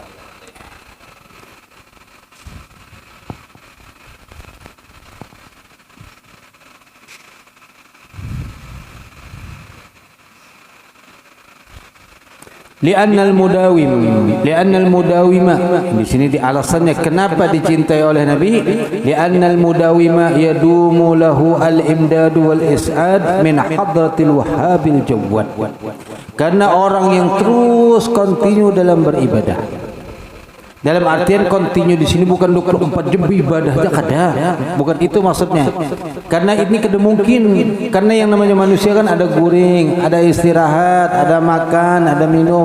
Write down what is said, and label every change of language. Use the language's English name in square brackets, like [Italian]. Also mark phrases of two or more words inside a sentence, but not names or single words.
[Arabic] لأن المداوم, [Indonesian] di sini di alasannya kenapa dicintai oleh Nabi. [Arabic] لأن المداوم يدوم له الإمداد والإسعاد من حضرة الوهاب الجواد. [Indonesian] Karena orang yang terus kontinu dalam beribadah, dalam artian kontinu di sini bukan 24 jam ibadah aja, kada. Bukan itu maksudnya. Karena ini kada mungkin. Karena yang namanya manusia kan ada guring, ada istirahat, ada makan, ada minum.